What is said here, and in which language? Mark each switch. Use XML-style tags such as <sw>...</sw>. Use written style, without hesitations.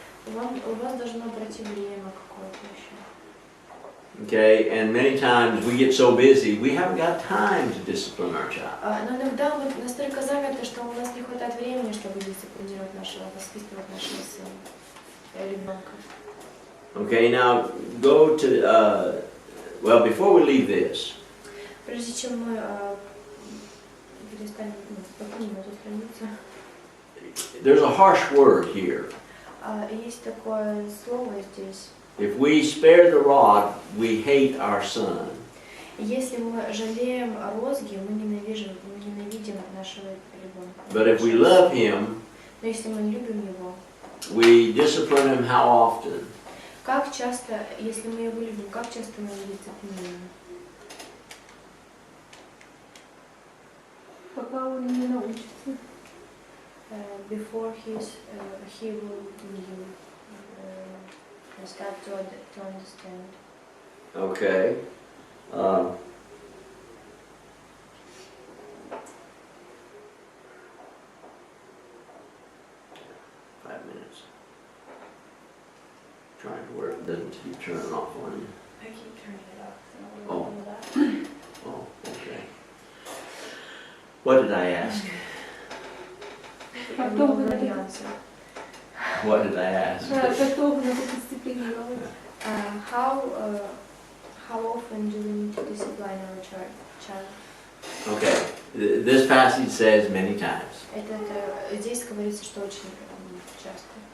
<ru>У вас должно пройти время какое-то еще.</ru> <en>Okay, and many times we get so busy, we haven't got time to discipline our child.</en> <ru>Но иногда мы настолько заняты, что у нас не хватает времени, чтобы дисциплинировать нашего, воспитывать нашего сына. ребенка.</ru> <en>Okay, now go to, well, before we leave this,</en> <ru>Прежде чем мы перестанем, покинем эту страницу,</ru> <en>there's a harsh word here.</en> <ru>есть такое слово здесь.</ru> <en>If we spare the rod, we hate our son.</en> <ru>Если мы жалеем розги, мы ненавидим нашего ребенка.</ru> <en>But if we love him,</en> <ru>Но если мы любим его,</ru> <en>we discipline him how often?</en> <ru>как часто, если мы его любим, как часто мы его дисциплинируем? Пока он не научится.</ru> <en>Before he will start to understand. Okay. 5 minutes. Trying to work, doesn't keep turning off on you. I keep turning it off. Oh, okay. What did I ask? What What did I ask? How often do we need to discipline our child? Okay. This passage says many times.</en> <ru>Здесь говорится, что очень часто.</ru>